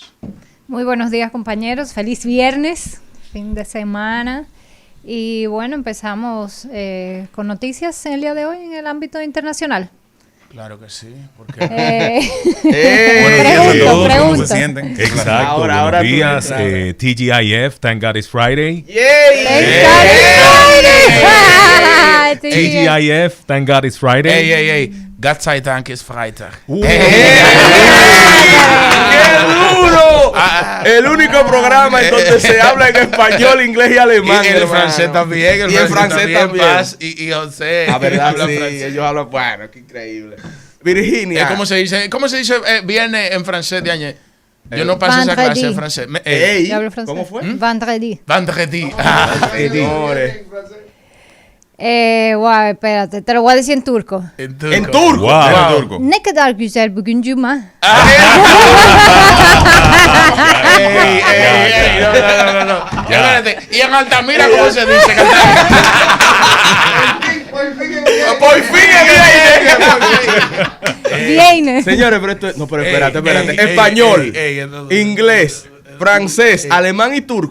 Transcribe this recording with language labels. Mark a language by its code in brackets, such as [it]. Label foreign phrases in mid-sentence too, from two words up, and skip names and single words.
[es] Muy buenos días, compañeros. Feliz viernes, fin de semana. Y bueno, empezamos con noticias el día de hoy en el ámbito internacional. Claro que sí, porque buenos días a todos, ¿cómo se pregunto. sienten? Exacto, Ahora buenos días, tú [en] TGIF, Thank God It's Friday. TGIF, Thank God It's Friday. [de] ey, Gott sei Dank ist Freitag. [es] ¡Qué duro! El único programa en donde se habla en español, inglés y alemán. Y el francés también. Y el francés también. Paz y José. La verdad, habla sí, francés. ellos hablan, bueno, qué increíble. Virginia. ¿Cómo se dice viernes en francés de año? Yo no pasé esa clase en francés. Ey, Yo hablo francés. ¿cómo fue? Vendredi. Vendredi. Señores. Guau, espérate, te lo voy a decir en turco. En En turco. Wow. En turco. [tr] Ne kadar güzel bugün cuma. [es] Ey, no. Espérate. ¿Y en Altamira cómo se dice? Por fin Viene. Señores, pero esto es... No, pero espérate. Ey, Español, ey, inglés, francés, alemán y turco.